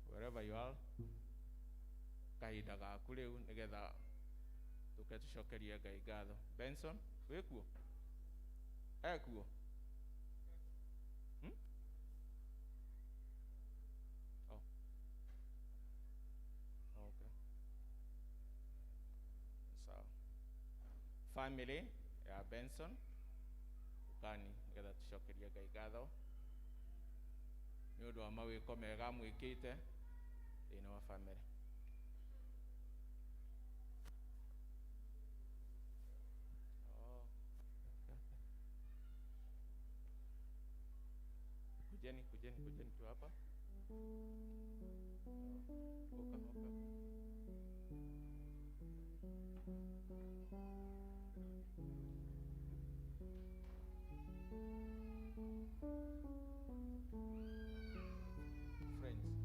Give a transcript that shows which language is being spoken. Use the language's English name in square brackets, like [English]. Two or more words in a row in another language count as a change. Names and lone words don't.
[English] wherever you are, [Kikuyu] kahinda gaku riu nigetha tuke tucokerie Ngai ngatho. Benson, wikuo? Ekuo? Oh. Okay. So, family ya Benson, ukani nigetha tucokerie Ngai ngatho ni undu wa mawiko mega mwikite thini wa family. [Swahili] Kujeni tu hapa. [English] Oka. Friends.